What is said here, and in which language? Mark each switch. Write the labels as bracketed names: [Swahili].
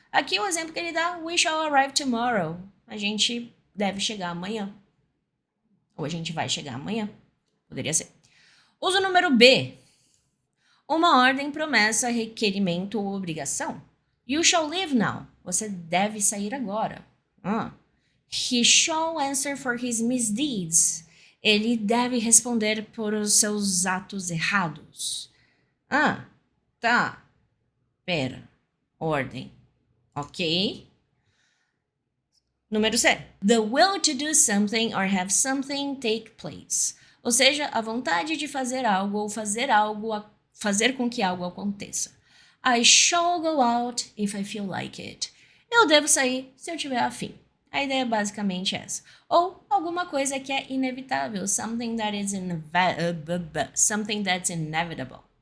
[Portuguese] Aqui o exemplo que ele dá, [English] we shall arrive tomorrow. [Portuguese] A gente deve chegar amanhã. Ou a gente vai chegar amanhã. Poderia ser. Uso número B. Uma ordem, promessa, requerimento ou obrigação. [English] You shall leave now. [Portuguese] Você deve sair agora. [English] He shall answer for his misdeeds. [Portuguese] Ele deve responder por os seus atos errados. Tá. Pera. Ordem. Ok? Número C. [English] The will to do something or have something take place. [Portuguese] Ou seja, a vontade de fazer algo ou fazer com que algo aconteça. [English] I shall go out if I feel like it. [Portuguese] Eu devo sair se eu tiver afim. A ideia é basicamente essa. Ou alguma coisa que é inevitável. [English] Something that's inevitable.